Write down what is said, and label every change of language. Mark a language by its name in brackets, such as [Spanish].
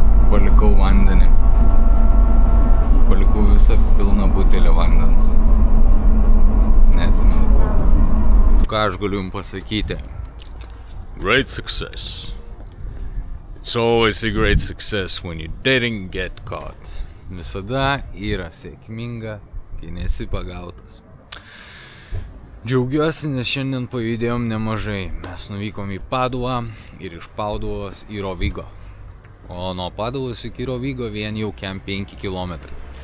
[Lithuanian] Palikau vandenį. Palikau visą pilną butelį vandens. Neatsimenu kur. Ką aš galiu jums pasakyti? [English] Great success. It's always a great success when you didn't get caught. [Lithuanian] Visada yra sėkminga, kai nesi pagautas. Džiaugiuosi, nes šiandien pajudėjom nemažai. Mes nuvykom į Paduvą ir iš Paduvos į Rovigo. O nuo Paduvos iki Rovigo vien jau kem 5 kilometrai.